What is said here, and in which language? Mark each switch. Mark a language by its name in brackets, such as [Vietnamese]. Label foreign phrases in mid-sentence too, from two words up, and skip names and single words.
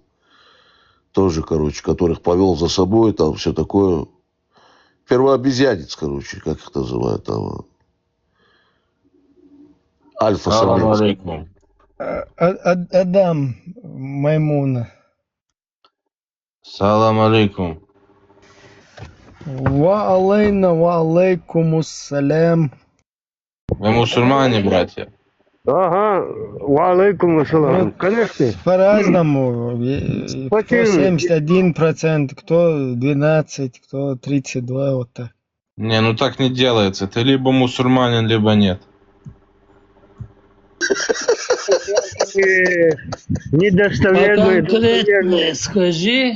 [Russian] Тоже, короче, которых повел за собой, там, все такое. Первообезьянец, короче, как их называют, там. Альфа-самец. Адам Маймуна. [Arabic] سلام عليكم. وعليكم السلام. [Russian] Вы мусульмане, братья? Ага, [Arabic] وعليكم السلام. [Russian] Конечно. По-разному. Кто 71%, кто 12%, кто 32%, вот так. Не, ну так не делается. Ты либо мусульманин, либо нет. Конкретно скажи.